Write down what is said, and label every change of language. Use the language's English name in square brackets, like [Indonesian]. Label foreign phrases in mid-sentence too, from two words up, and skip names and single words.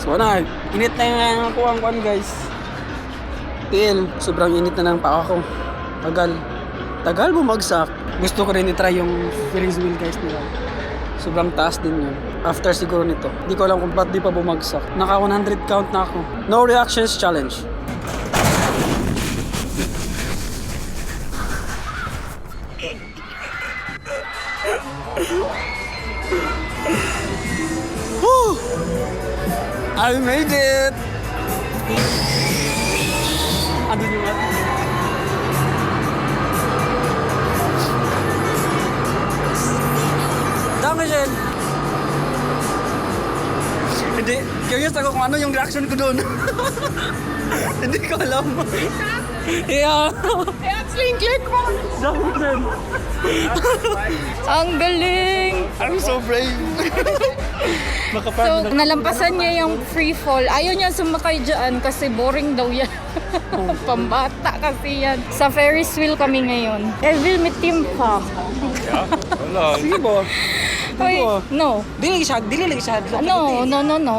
[Filipino] Wala, init na yung kuwang-kuwan guys. TL, sobrang init na ng paa ko. Tagal. tagal bumagsak. Gusto ko rin i-try yung Ferris wheel guys nila. Sobrang taas din yun. After siguro nito. Hindi ko alam kung ba't di pa bumagsak. Naka 100 count na ako. [English] No reactions challenge. Woo! I made it! [Filipino] Andun yung mat. [German] Dankeschön! [Filipino] Hindi, curious ako kung ano yung reaction ko doon. Hindi ko alam. Yeah. [German] Herzlichen Glückwunsch! Dankeschön! [Filipino] Ang galing! [English] I'm so brave! [Filipino] So, nalampasan niya yung free fall. Ayaw niya sumakay dyan kasi boring daw yan. Pambata kasi yan. Sa Ferris wheel kami ngayon. Evil mit team pa. Sige po. Hoy, no. [Cebuano] Dili lagi siya. No.